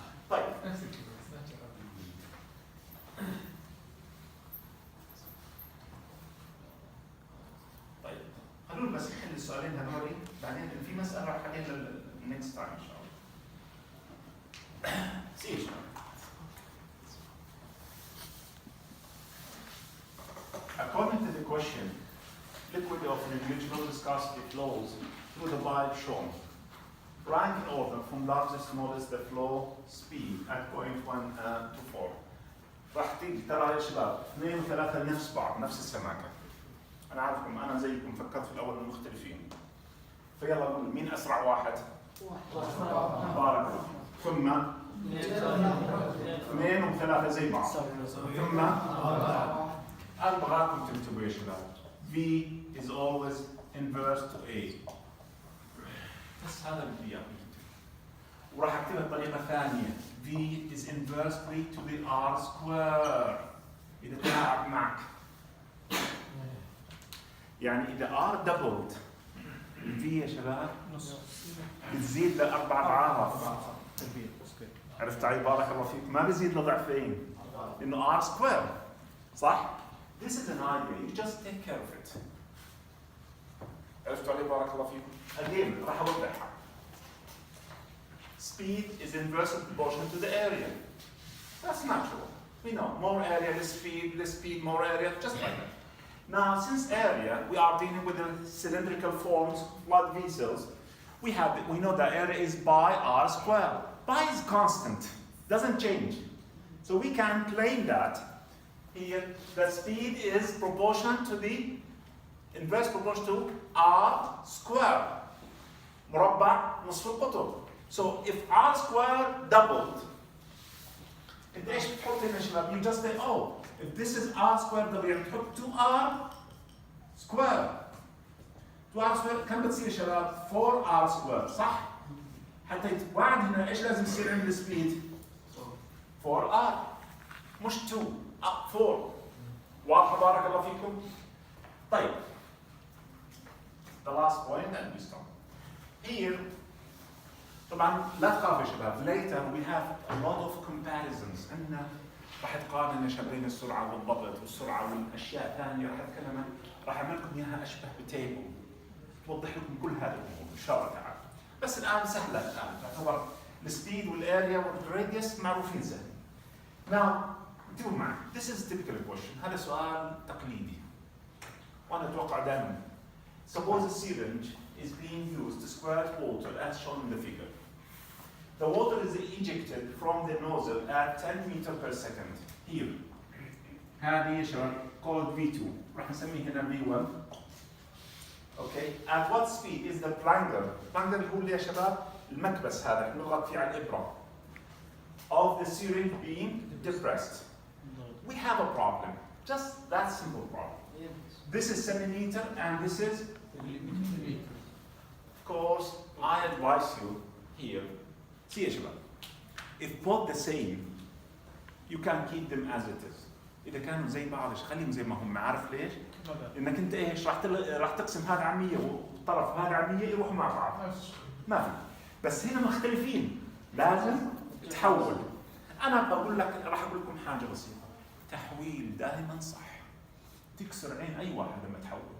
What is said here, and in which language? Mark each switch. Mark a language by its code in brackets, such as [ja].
[ar] طيب طيب خلونا بس نحل السؤالين هذول بعدين في مسألة راح احلها [en] next time [ar] ان شاء الله. [en] سير According to the question, liquid of negligible viscosity flows through the pipe shown. Rank in order from largest to smallest the flow speed at point 1 to 4. [ar] راح تيجي ترى يا شباب 2 و3 نفس بعض نفس السماكة. أنا عارفكم أنا زيكم فكرت في الأول إنهم مختلفين. فيلا قول مين أسرع واحد؟ بارك الله. ثم 2 و3 زي بعض. ثم أبغاكم تكتبوا يا شباب. [en] V is always inverse to A. [ar] بس هذا اللي بدي إياه. وراح أكتبها بطريقة ثانية. [en] V is inversely to the R square. [ar] إذا تلاعب معك. يعني إذا R doubled V يا شباب بتزيد ل4 أضعاف. عرفت علي بارك الله فيك؟ ما بزيد لضعفين. لأنه [en] R square. [ar] صح؟ [en] This is an idea. You just take care of it. [ar] عرفت علي بارك الله فيكم؟ [en] Again [ar] راح أوضحها. [en] Speed is inversely proportional to the area. That's natural. We know more area, less speed, more area, just like that. Now, since area, we are dealing with the cylindrical forms, blood vessels. We know that area is pi r squared. Pi is constant, doesn't change. So we can claim that here the speed is proportional to the inverse proportional to r squared. [ar] مربع نصف القطر. [en] So if r squared doubled, [ar] انت ايش بتحط هنا يا شباب؟ [en] You just say, oh, if this is r squared double [ar] يعني تحط [en] 2r squared. [ar] 2r squared كم بتصير يا شباب؟ 4r squared صح؟ حتى يتوعد هنا ايش لازم يصير عند السبيد؟ 4r. مش 2 4. واضحة بارك الله فيكم؟ طيب. [en] The last point and we stop. Here [ar] طبعا لا تخافوا يا شباب. [en] Later we have a lot of comparisons. [ar] عندنا راح تقارن يا شباب بين السرعة والضغط والسرعة والأشياء ثانية راح أتكلم راح أعمل لكم إياها أشبه بتيبل توضح لكم كل هذه الأمور إن شاء الله تعالى. بس الآن سهلة الآن تعتبر السبيد والاريا والراديوس معروفين سهل. [en] Now [ar] انتبهوا معي. [en] This is typical question. [ar] هذا سؤال تقليدي. وأنا أتوقع دائما. [en] Suppose a syringe is being used to squirt water as shown in the figure. The water is ejected from the nozzle at 10 meters per second. Here. [ar] هذه يا شباب [en] called [ar] V2. راح نسميه هنا V1. [en] Okay. At what speed is the plunger? [ar] Plunger هو اللي يا شباب المكبس هذا اللي نضغط فيه على الإبرة. [en] Of the syringe being depressed. We have a problem. Just that simple problem. This is centimeter and this is. Of course, I advise you here. See [ar] يا شباب. [en] If both the same, you can keep them as it is. [ar] إذا كانوا زي بعض خليهم زي ما هم. عارف ليش؟ إنك أنت إيش راح تقسم هذا على 100 والطرف هذا على 100 يروحوا مع بعض. ما في. بس هنا مختلفين. لازم تحول. أنا بقول لك راح أقول لكم حاجة بسيطة. تحويل دائما صح. تكسر عين أي واحد لما تحول.